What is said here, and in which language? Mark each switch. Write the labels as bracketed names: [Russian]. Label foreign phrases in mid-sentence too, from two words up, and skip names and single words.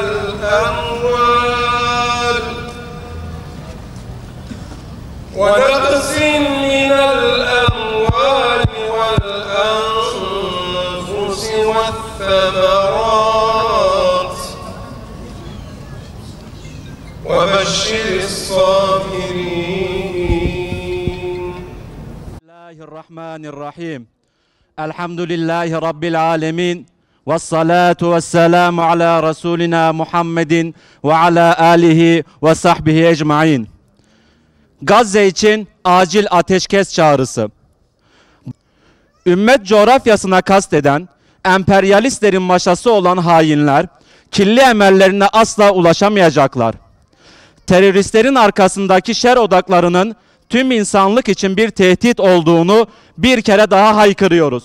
[Arabic] الأموال والأنفس والثمرات وبشر الصابرين. الله الرحمن الرحيم. الحمد لله رب العالمين والصلاة والسلام على رسولنا محمد وعلى آله وصحبه ecmaîn. [Turkish] Gazze için acil ateşkes çağrısı. Ümmet coğrafyasına kasteden, emperyalistlerin maşası olan hainler, kirli emellerine asla ulaşamayacaklar. Teröristlerin arkasındaki şer odaklarının tüm insanlık için bir tehdit olduğunu bir kere daha haykırıyoruz.